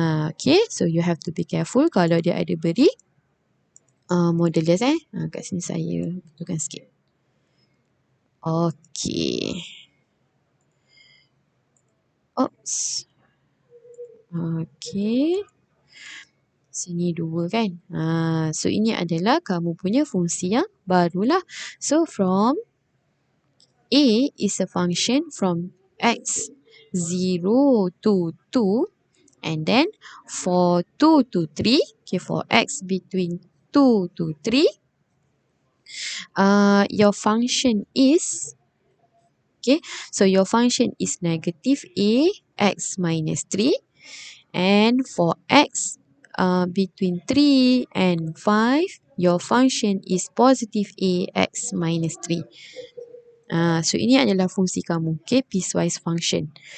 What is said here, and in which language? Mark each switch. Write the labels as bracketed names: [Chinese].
[English] Okay, so you have to be careful [Malay] kalau dia ada beri modulus kat sini saya betulkan sikit. Okay. Oops. Okay. Sini 2 kan. So ini adalah kamu punya fungsi yang barulah. [English] So from A is a function from X 0 to 2. And then for 2 to 3. Okay, for X between 2 to 3. Your function is, okay, so your function is negative A X minus 3. And for X between 3 and 5, your function is positive A X minus 3. [Malay] So ini adalah fungsi kamu, okay, piecewise function.